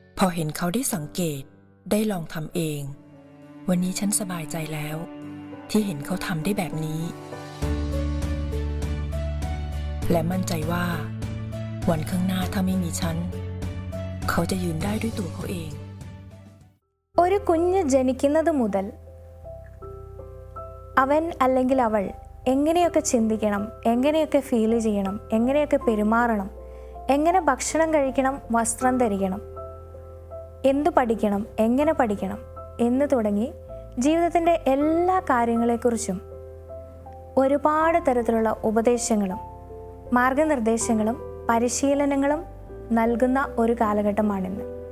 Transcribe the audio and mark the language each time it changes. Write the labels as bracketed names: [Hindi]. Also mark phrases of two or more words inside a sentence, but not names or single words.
[Thai] เห็นเขาได้สังเกตได้ลองทำเอง วันนี้ฉันสบายใจแล้ว ที่เห็นเขาทำได้แบบนี้ และมั่นใจว่า วันข้างหน้าถ้าไม่มีฉัน เขาจะยืนได้ด้วยตัวเขาเอง [Malayalam] ഒരു കുഞ്ഞ് ജനിക്കുന്നത് മുതൽ അവൻ അല്ലെങ്കിൽ അവൾ എങ്ങനെയൊക്കെ ചിന്തിക്കണം, എങ്ങനെയൊക്കെ ഫീൽ ചെയ്യണം, എങ്ങനെയൊക്കെ പെരുമാറണം, എങ്ങനെ ഭക്ഷണം കഴിക്കണം, വസ്ത്രം ധരിക്കണം, എന്തു പഠിക്കണം, എങ്ങനെ പഠിക്കണം എന്ന് തുടങ്ങി ജീവിതത്തിൻ്റെ എല്ലാ കാര്യങ്ങളെക്കുറിച്ചും ഒരുപാട് തരത്തിലുള്ള ഉപദേശങ്ങളും മാർഗനിർദ്ദേശങ്ങളും പരിശീലനങ്ങളും നൽകുന്ന ഒരു കാലഘട്ടമാണിന്ന്.